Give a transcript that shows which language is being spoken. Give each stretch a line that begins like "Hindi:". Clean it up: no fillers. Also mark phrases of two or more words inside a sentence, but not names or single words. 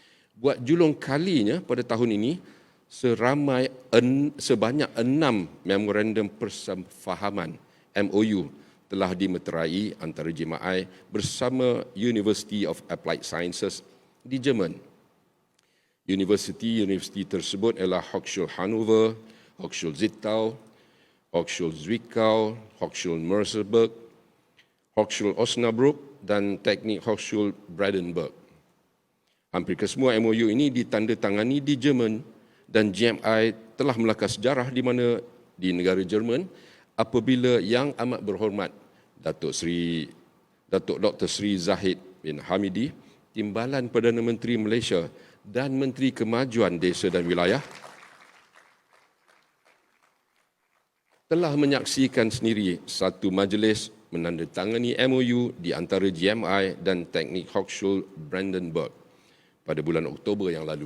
Malay: Buat julung kalinya pada tahun ini, sebanyak 6 memorandum persefahaman MOU telah dimeterai antara GMI bersama University of Applied Sciences di Jerman. Universiti tersebut ialah Hochschule Hannover, Hochschule Zittau, Hochschule Zwickau, Hochschule Merseburg, Hochschule Osnabrück dan Technik Hochschule Brandenburg. Hampir kesemua MOU ini ditandatangani di Jerman dan GMI telah melakar sejarah di mana di negara Jerman apabila Yang Amat Berhormat Datuk Dr. Sri Zahid bin Hamidi, Timbalan Perdana Menteri Malaysia dan Menteri Kemajuan Desa dan Wilayah, telah menyaksikan sendiri satu majlis menandatangani MOU di antara GMI dan Technik Hochschule Brandenburg pada bulan Oktober yang lalu.